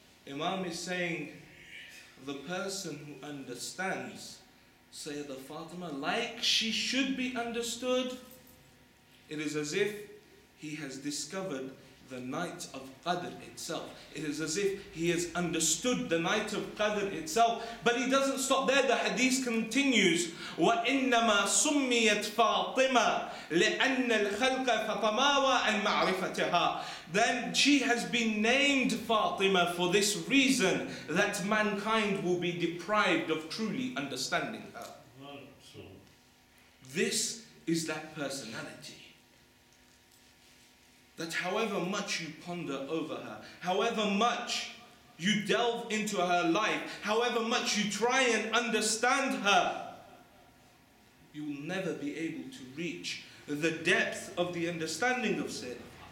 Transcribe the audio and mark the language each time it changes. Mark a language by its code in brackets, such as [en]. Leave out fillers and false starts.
[en] Imam is saying, the person who understands Sayyidah Fatima like she should be understood, it is as if he has discovered the night of Qadr itself. It is as if he has understood the night of Qadr itself. But he doesn't stop there. The hadith continues, [ar] وَإِنَّمَا سُمِّيَتْ فَاطِمَةٌ لِأَنَّ الْخَلْقَ فَطَمَاوَى عَنْ مَعْرِفَتِهَا. [en] Then she has been named Fatima for this reason, that mankind will be deprived of truly understanding her. This is that personality. That however much you ponder over her, however much you delve into her life, however much you try and understand her, you will never be able to reach the depth of the understanding of Sayyidah Fatima.